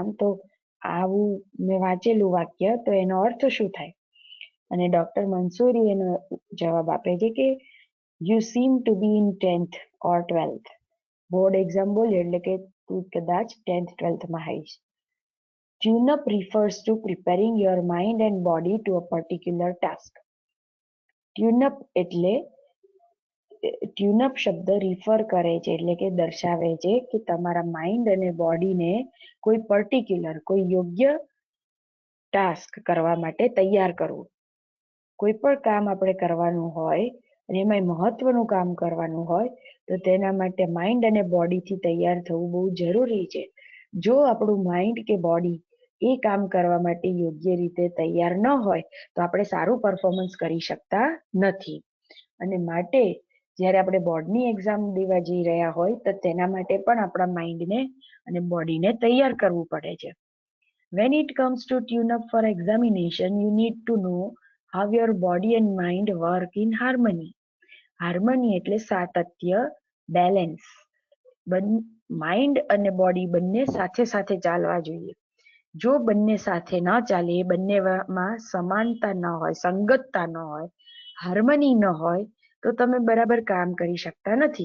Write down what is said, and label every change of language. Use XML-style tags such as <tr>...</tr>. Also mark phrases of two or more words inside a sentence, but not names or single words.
<gu>તો આવું મેં વાંચેલું વાક્ય, તો એનો અર્થ શું થાય? અને ડોક્ટર મંસૂરી એનો જવાબ આપે છે કે</gu> <en>you seem to be in 10th or 12th. board exam</en> <gu>બોલ્યો એટલે કે તું કદાચ 10th 12thમાં આવીશ.</gu> <en>tune up refers to preparing your mind and body to a particular task.</en> <gu>ટ્યુનઅપ એટલે ટ્યુનઅપ શબ્દ રિફર કરે છે એટલે કે દર્શાવે છે કે તમારા માઇન્ડ અને બોડીને કોઈ પર્ટિક્યુલર કોઈ યોગ્ય ટાસ્ક કરવા માટે તૈયાર કરવું. કોઈ પણ કામ આપણે કરવાનું હોય અને એમાં મહત્વનું કામ કરવાનું હોય તો તેના માટે માઇન્ડ અને બોડીથી તૈયાર થવું બહુ જરૂરી છે. જો આપણું માઇન્ડ કે બોડી એ કામ કરવા માટે યોગ્ય રીતે તૈયાર ન હોય તો આપણે સારું પરફોર્મન્સ કરી શકતા નથી. અને માટે જ્યારે આપણે</gu> <en>boardની exam</en> <gu>દેવા જઈ રહ્યા હોય તો તેના માટે પણ આપણા માઇન્ડને અને બોડીને તૈયાર કરવું પડે છે.</gu> <en>When it comes to tune up for examination, you need to know how your body and mind work in harmony.</en> <gu>હાર્મની એટલે સાતત્ય, બેલેન્સ. માઇન્ડ અને બોડી બંને સાથે સાથે ચાલવા જોઈએ. જો બંને સાથે ન ચાલે, બંનેમાં સમાનતા ન હોય, સંગતતા ન હોય, હાર્મની ન હોય તો તમે બરાબર કામ કરી શકતા નથી.</gu>